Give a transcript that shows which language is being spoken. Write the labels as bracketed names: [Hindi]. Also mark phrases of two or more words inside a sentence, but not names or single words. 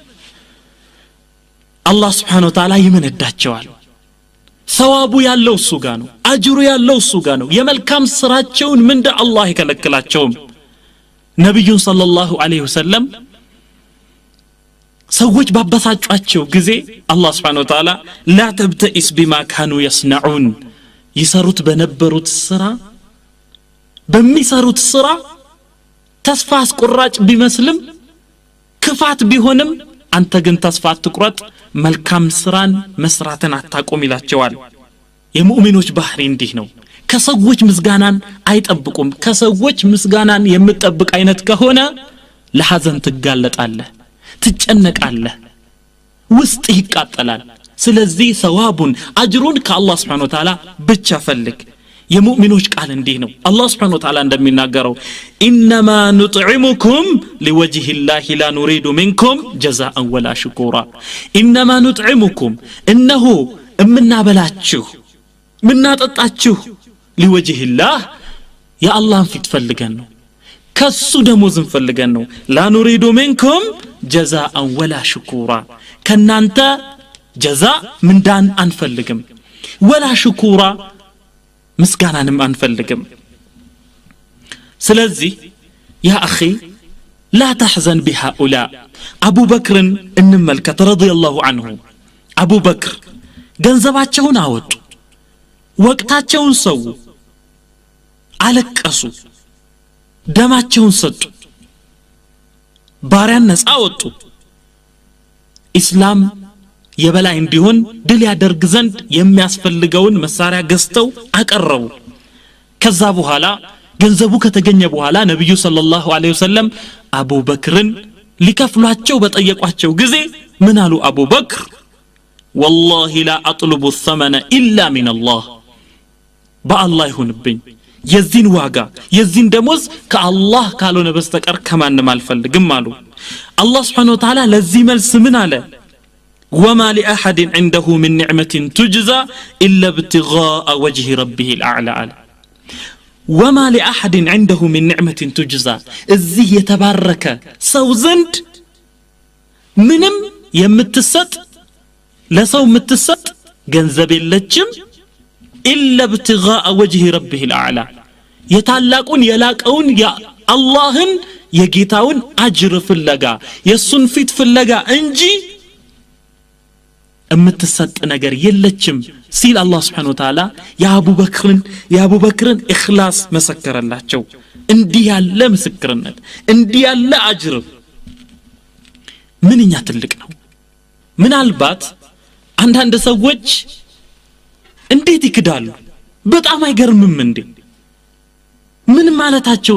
[Amharic] አላህ [Arabic] سبحانه وتعالى [Amharic] ይመነዳቸዋል ሰዋቡ ያለው እሱ ጋር ነው አጅሩ ያለው እሱ ጋር ነው የመልካም ስራቸውን ምንደ አላህ ይከለክላቸውም ነብዩን [Arabic] صلى الله عليه وسلم [Amharic] ሰዎች ባበሳጯቸው ጊዜ አላህ [Arabic] سبحانه وتعالى لا تبتئس بما كانوا يصنعون [Amharic] ይሰሩት በነበሩት ስራ በሚሰሩት ስራ ተስፋ አስቆራጭ ቢመስልም ክፋት ቢሆንም አንተ ግን ተስፋ አትቁረጥ መልካም ስራን መስራትን አታቆም ይላቸዋል የሙእሚኖች ባህሪ እንዲህ ነው ከሰዎች ምስጋናን አይጠብቁም ከሰዎች ምስጋናን የምትጠብቅ አይነት ከሆነ ለሐዘን ትጋለጣለህ ትጨነቃለህ ውስጥ ይቃጠላል ስለዚህ ሰዋቡን አጅሩን ከአላህ [Arabic] سبحانه وتعالى [Amharic] ብቻ ፈልግ የሙእሚኖች ቃል እንዲህ ነው አላህ [Arabic] سبحانه وتعالى [Amharic] እንደሚናገረው [Arabic] إنما نطعمكم لوجه الله لا نريد منكم جزاء ولا شكورا إنما نطعمكم إنه [Amharic] እምናበላችሁ ምናጠጣችሁ [Arabic] لوجه الله يا الله [Amharic] ፊት ፈልገን ነው ከሱ ደሞዝን ፈልገን ነው [Arabic] لا نريد منكم جزاء ولا شكورا ከናንተ جزاء [Amharic] ምንዳን አንፈልግም [Arabic] ولا شكورا [Amharic] مسكانንም አንፈልግም ስለዚህ [Arabic] يا اخي لا تحزن بهؤلاء ابو بكر [Amharic] እንመልከት [Arabic] رضي الله عنه ابو بكر [Amharic] ገንዘባቸውን አወጡ ወቅታቸውን ሰው አለቀሱ ደማቸውን ሰጡ ባሪያን ነፃ ወጡ ኢስላም የበላይ እንዲሆን ድል ያደርግ ዘንድ የሚያስፈልገውን መሳሪያ ገዝተው አቀረቡ ከዛ በኋላ ገንዘቡ ከተገኘ በኋላ ነብዩ [Arabic] صلى الله عليه وسلم [Amharic] አቡበክርን ሊከፍሏቸው በጠየቋቸው ጊዜ ምን አሉ አቡበክር [Arabic] والله لا اطلب الثمن الا من الله [Amharic] بالله ይሁንብኝ የዚህን ዋጋ የዚህን ደሞዝ ከአላህ ካልሆነ በስተቀር ከማንም አልፈልግም አሉ አላህ [Arabic] سبحانه وتعالى [Amharic] ለዚህ መልስ ምን [Arabic] አለ وما لاحد عنده من نعمه تجزى الا ابتغاء وجه ربه الاعلى وما لاحد عنده من نعمه تجزى [Amharic] እዚህ የተባረከ ሰው ዘንድ ምንም የምትሰጥ ለሰው የምትሰጥ ገንዘብ የለችም [Arabic] الا ابتغاء وجه ربه الاعلى [Amharic] የታላቁን የላቀውን የአላህን የጌታውን አጅር ፍለጋ የሱን ፊት ፍለጋ እንጂ እምትሰጥ ነገር የለችም ሲል አላህ [Arabic] سبحانه وتعالى [Amharic] የአቡበክርን ኢኽላስ መሰከረላቸው እንዲህ ያለ ምስክርነት እንዲህ ያለ አጅር ምንኛ ትልቅ ነው ምናልባት አንዳንድ ሰዎች እንዴት ይክዳሉ በጣም አይገርምም እንዴ ምን ማለታቸው